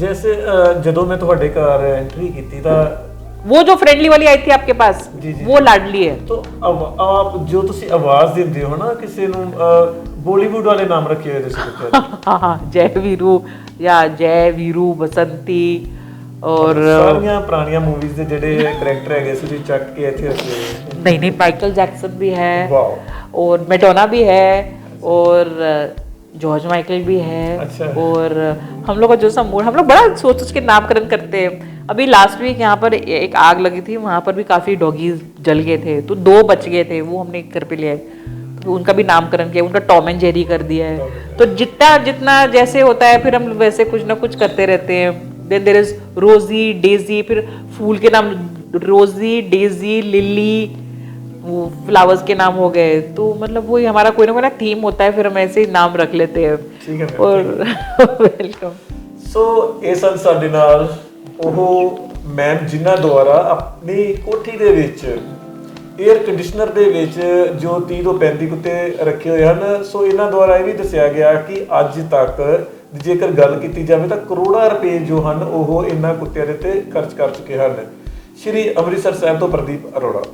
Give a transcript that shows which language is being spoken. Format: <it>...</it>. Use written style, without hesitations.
<pa>जैसे ਜਦੋਂ मैं ਤੁਹਾਡੇ ਘਰ एंट्री की था,</pa> <hi>वो जो फ्रेंडली वाली आई थी आपके पास, वो लाडली है. तो अब आप जो</hi> <pa>ਤੁਸੀਂ ਆਵਾਜ਼ ਦਿੰਦੇ ਹੋ ਨਾ ਕਿਸੇ ਨੂੰ,</pa> <hi>बॉलीवुड वाले नाम रखे हुए जैसे कुत्ते. हाँ जय वीरू या जय वीरू बसंती और</hi> <pa>ਸਾਰੀਆਂ ਪੁਰਾਣੀਆਂ मूवीज ਦੇ ਜਿਹੜੇ ਕੈरेक्टर ਹੈਗੇ ਸੀ ਤੁਸੀਂ ਚੱਕ ਕੇ ਇੱਥੇ</pa> <hi>रखे हुए. नहीं माइकल जैक्सन भी है, वाओ, और मैडोना भी है, और जॉर्ज माइकल भी है. अच्छा. और हम लोग का जो समूह, हम लोग बड़ा सोच के नामकरण करते हैं. अभी लास्ट वीक यहाँ पर एक आग लगी थी, वहाँ पर भी काफ़ी डॉगीज जल गए थे, तो 2 बच गए थे, वो हमने घर पे ले आए. तो तो उनका भी नामकरण किया, उनका टॉम एंड जेरी कर दिया है। तो जितना जितना जैसे होता है फिर हम वैसे कुछ ना कुछ करते रहते हैं।</hi> <en>then there is</en> <hi>रोजी, डेजी, फिर फूल के नाम रोजी, डेजी, लिली, वो फ्लावर्स के नाम हो गए। तो मतलब वही हमारा कोई ना थीम होता है, फिर हम ऐसे ही नाम रख लेते हैं। ठीक है और वेलकम।</hi> <pa>ਸੋ ਇਹ ਸਨ ਸਾਡੇ ਨਾਲ ਉਹ ਮੈਮ ਜਿਨ੍ਹਾਂ ਦੁਆਰਾ ਆਪਣੀ ਕੋਠੀ ਦੇ ਵਿੱਚ 에ਅਰ ਕੰਡੀਸ਼ਨਰ ਦੇ ਵਿੱਚ ਜੋ 30 ਤੋਂ 35 ਕੁੱਤੇ ਰੱਖੇ ਹੋਏ ਹਨ। ਸੋ ਇਹਨਾਂ ਦੁਆਰਾ ਇਹ ਵੀ ਦੱਸਿਆ ਗਿਆ ਕਿ ਅੱਜ ਤੱਕ ਜੇਕਰ ਗੱਲ ਕੀਤੀ ਜਾਵੇ ਤਾਂ ਕਰੋੜਾਂ ਰੁਪਏ ਜੋ ਹਨ ਉਹ ਇਹਨਾਂ ਕੁੱਤਿਆਂ ਦੇ ਉੱਤੇ ਖਰਚ ਕਰ ਚੁੱਕੇ ਹਨ। ਸ਼੍ਰੀ ਅੰਮ੍ਰਿਤਸਰ ਸਾਹਿਬ ਤੋਂ ਪ੍ਰਦੀਪ ਅਰੋੜਾ।</pa>